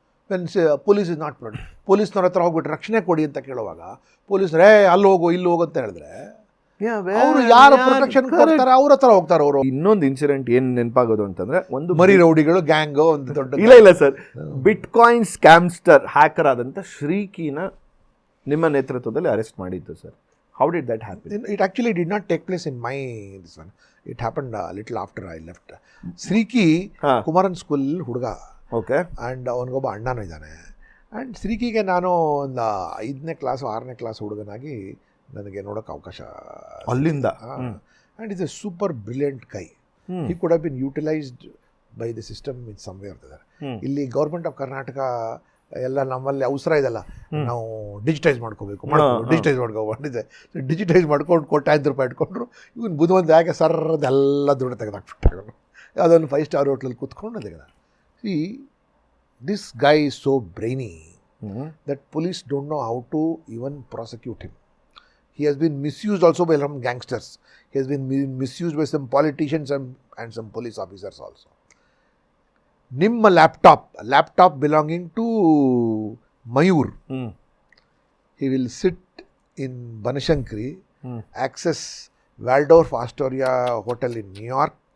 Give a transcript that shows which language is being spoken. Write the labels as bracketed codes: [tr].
[en] when police is not protect, [kn] ಪೊಲೀಸ್ನವ್ರ ಹತ್ರ ಹೋಗ್ಬಿಟ್ಟು ರಕ್ಷಣೆ ಕೊಡಿ ಅಂತ ಕೇಳುವಾಗ ಪೊಲೀಸರೇ ಅಲ್ಲಿ ಹೋಗು ಇಲ್ಲಿ ಹೋಗು ಅಂತ ಹೇಳಿದ್ರೆ ಅವರು ಯಾರು ಪ್ರೊಟೆಕ್ಷನ್ ಕೊಡ್ತಾರೆ ಅವ್ರ ಹತ್ರ ಹೋಗ್ತಾರೆ ಅವರು. ಇನ್ನೊಂದು ಇನ್ಸಿಡೆಂಟ್ ಏನು ನೆನಪಾಗೋದು ಅಂತಂದ್ರೆ, ಒಂದು ಮರಿ ರೌಡಿಗಳು ಗ್ಯಾಂಗ್ ಒಂದು ದೊಡ್ಡ ಇಲ್ಲ ಸರ್, ಬಿಟ್ಕಾಯಿನ್ ಸ್ಕ್ಯಾಮ್ಸ್ಟರ್ ಹ್ಯಾಕರ್ ಆದಂಥ ಶ್ರೀಕಿನ ನಿಮ್ಮ ನೇತೃತ್ವದಲ್ಲಿ ಅರೆಸ್ಟ್ ಮಾಡಿದ್ದು sir. [en] How did that happen? It actually did not take place in my this one. It happened a little after I left. [kn] Sriki Kumaran school ಹುಡುಗ. [en] Okay. [kn] ಆ್ಯಂಡ್ ಅವನಿಗೊಬ್ಬ ಅಣ್ಣನೂ ಇದ್ದಾನೆ. ಆ್ಯಂಡ್ ಶ್ರೀಕಿಗೆ ನಾನು ಒಂದು 5ನೇ ಕ್ಲಾಸು 6ನೇ ಕ್ಲಾಸ್ ಹುಡುಗನಾಗಿ ನನಗೆ ನೋಡೋಕ್ಕೆ ಅವಕಾಶ ಅಲ್ಲಿಂದ. [en] And is a super brilliant guy. He could have been utilized by the system in some way [kn] ಇರ್ತದೆ. ಇಲ್ಲಿ ಗೌರ್ಮೆಂಟ್ ಆಫ್ ಕರ್ನಾಟಕ ಎಲ್ಲ ನಮ್ಮಲ್ಲಿ ಅವಸರ ಇದೆಲ್ಲ, ನಾವು ಡಿಜಿಟೈಸ್ ಡಿಜಿಟೈಸ್ ಮಾಡ್ಕೊಂಡಿದ್ದೆ. ಡಿಜಿಟೈಸ್ ಮಾಡ್ಕೊಂಡು ₹1,000 ಇಟ್ಕೊಂಡ್ರು. ಇವನು ಬುದ್ಧಿವಂತ ಯಾಕೆ ಸರ್ರದೆಲ್ಲ ದುಡ್ಡು ತೆಗೆದಾಕ್ಬಿಟ್ಟು ಅದೊಂದು 5 ಸ್ಟಾರ್ ಹೋಟ್ಲಲ್ಲಿ ಕೂತ್ಕೊಂಡು ತೆಗೆದ. [en] See this guy is so brainy that police don't know how to even prosecute him. He has been misused also by some gangsters. He has been misused by some politicians and some police officers also. [kn] Nimma [en] laptop belonging to Mayur. He will sit in Banashankari, access Waldorf Astoria Hotel in New York.